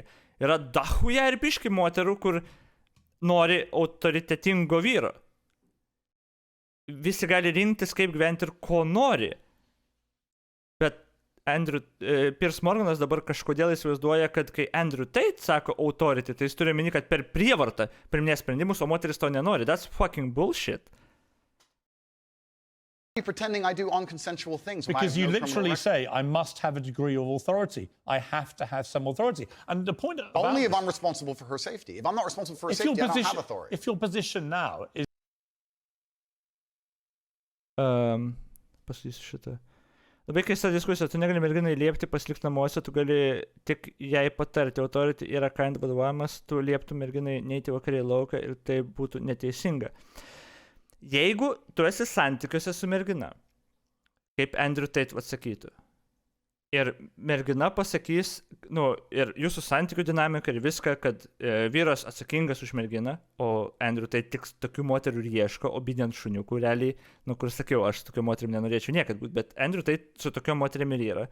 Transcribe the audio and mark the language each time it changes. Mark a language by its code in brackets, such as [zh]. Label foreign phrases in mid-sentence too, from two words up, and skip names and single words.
[lt] Yra dahuja ir biški moterų, kur nori autoritetingo vyro. Visi gali rinktis, kaip gyventi ir ko nori. Bet Piers Morganas dabar kažkodėl įsivaizduoja, kad kai Andrew Tate sako authority, tai jis turi meni, kad per prievartą priiminės sprendimus, o moteris to nenori. [en] That's fucking bullshit. Pretending I do unconsensual things. Because you literally say, I must have a degree of authority. I have to have some authority. And the point about only if I'm responsible for her safety. If I'm not responsible for her safety, I don't have authority. If your position now is... [lt] Pasakysiu šitą. Labai keista diskusija, tu negali merginai liepti pasilikti namuose, tu gali tik jai patarti. Authority yra kind vadovavimas, tu lieptų merginai neiti vakare į lauką ir tai būtų neteisinga. Jeigu tu esi santykiuose su mergina, kaip Andrew Tate atsakytų, ir mergina pasakys, ir jūsų santykių dinamika ir viską, kad vyras atsakingas už merginą, o Andrew Tate tik tokių moterų ir ieško, obedient šuniukų, realiai, kur sakiau, aš tokiu moterim nenorėčiau niekad būti, bet Andrew Tate su tokiu moterim ir yra.